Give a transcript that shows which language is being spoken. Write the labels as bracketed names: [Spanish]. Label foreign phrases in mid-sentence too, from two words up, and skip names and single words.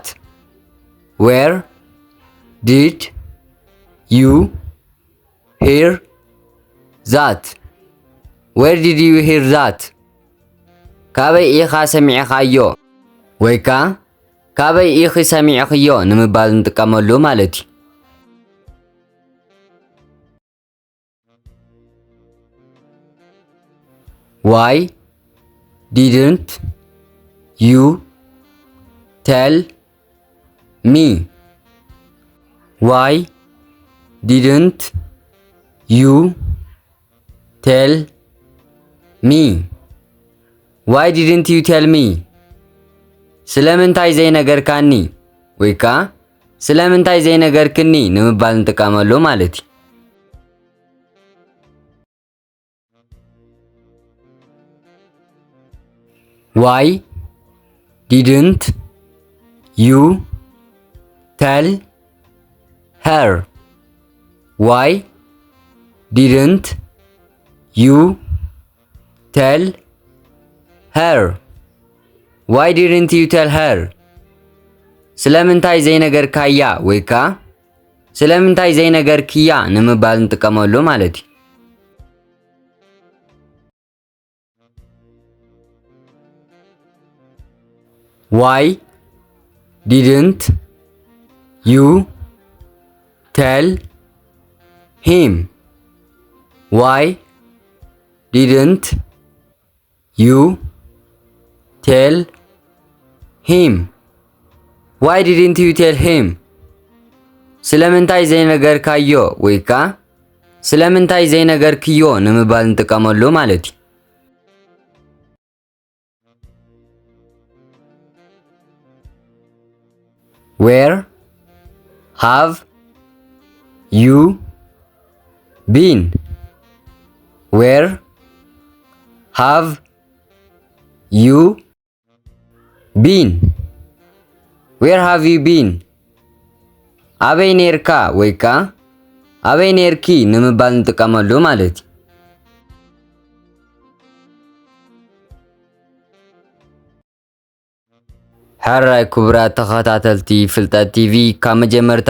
[English] Where did you hear that? Where did you hear that? [Tigrinya] ካበይ ኢኻ ሰሚዕኻዮ ወይ ከዓ ካበይ ኢኺ ሰሚዕኽዮ ንምባል ንጥቀመሉ ማለት እዩ። [English] Why didn't you tell me? Why didn't you tell me? Why didn't you tell me? [Tigrinya] ስለምንታይ ዘይነገርካኒ ወይ ከዓ ስለምንታይ ዘይነገርክኒ ንምባል ንጥቀመሉ ማለት እዩ። [English] Why didn't you tell her? Why didn't you tell her? Why didn't you tell her? [Tigrinya] ስለምንታይ ዘይነገርካያ ወይ ከዓ ስለምንታይ ዘይነገርክያ ንምባል ንጥቀመሉ ማለት እዩ። [English] Why didn't you tell him? Why didn't you tell him? Why didn't you tell him? [Tigrinya] ስለምንታይ ዘይነገርካዮ ወይ ከዓ ስለምንታይ ዘይነገርክዮ ንምባል ንጥቀመሉ ማለት እዩ። [English] Where have you been? Where have you been? Where have you been? [Tigrinya] አበይ ኔርካ ወይካ አበይ ኔርኪ ንምባል እንጥቀመሉ ማለት እዩ። ሕራይ ክቡራት ተኸታተልቲ ፍልጠት ቲቪ ካብ መጀመርታ